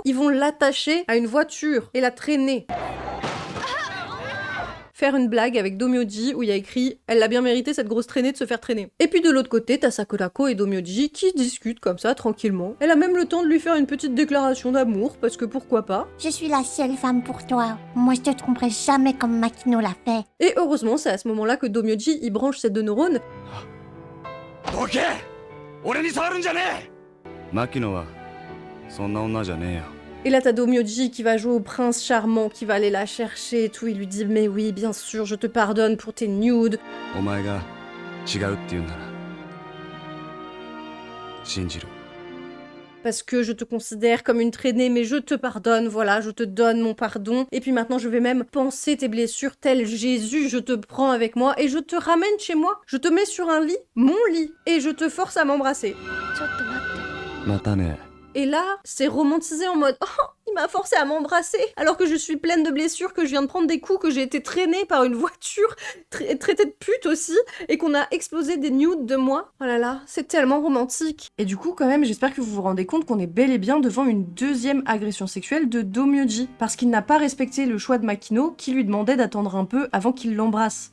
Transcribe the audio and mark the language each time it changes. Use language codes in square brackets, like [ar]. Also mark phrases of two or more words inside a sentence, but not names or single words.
[fr] Ils vont l'attacher à une voiture et la traîner. Faire une blague avec Domyoji où il y a écrit « Elle l'a bien mérité cette grosse traînée de se faire traîner ». Et puis de l'autre côté, t'as Sakurako et Domyoji qui discutent comme ça, tranquillement. Elle a même le temps de lui faire une petite déclaration d'amour, parce que pourquoi pas. Je suis la seule femme pour toi. Moi, je te tromperai jamais comme Makino l'a fait. Et heureusement, c'est à ce moment-là que Domyoji y branche ses 2 neurones. [ja] どけ俺に触るんじゃねえ牧野はそんな女じゃねえよ [fr] Et là, t'as Domyoji qui va jouer au prince charmant, qui va aller la chercher et tout. Il lui dit « Mais oui, bien sûr, je te pardonne pour tes nudes. » [ja] お前が違うって言うんなら信じる [fr] Parce que je te considère comme une traînée, mais je te pardonne, voilà, je te donne mon pardon. Et puis maintenant, je vais même panser tes blessures, tel Jésus, je te prends avec moi et je te ramène chez moi. Je te mets sur un lit, mon lit, et je te force à m'embrasser. [ja] ちょっと待って。またね [fr] Et là, c'est romantisé en mode « Oh, il m'a forcé à m'embrasser alors que je suis pleine de blessures, que je viens de prendre des coups, que j'ai été traînée par une voiture, traitée de pute aussi, et qu'on a explosé des nudes de moi. Oh là là, c'est tellement romantique. » Et du coup, quand même, j'espère que vous vous rendez compte qu'on est bel et bien devant une deuxième agression sexuelle de Domyoji, parce qu'il n'a pas respecté le choix de Makino, qui lui demandait d'attendre un peu avant qu'il l'embrasse.